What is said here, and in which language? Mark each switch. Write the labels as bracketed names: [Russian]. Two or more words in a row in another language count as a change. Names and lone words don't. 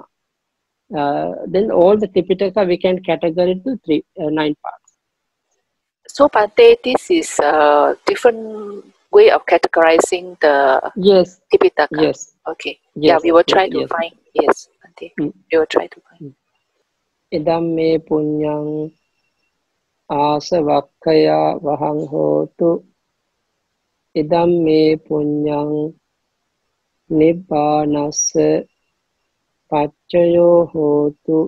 [English] Then all the Tipitaka we can categorize to 9 parts. So Bhante, this is a different way of categorizing the Tipitaka. Yes. Okay. Yes. Yeah, we will try to find. Yes, Bhante. We will try to find. [Pali] Idam me punyang asavakkaya vahang hotu. Idam me punyang nibbānassa paccayo hotu.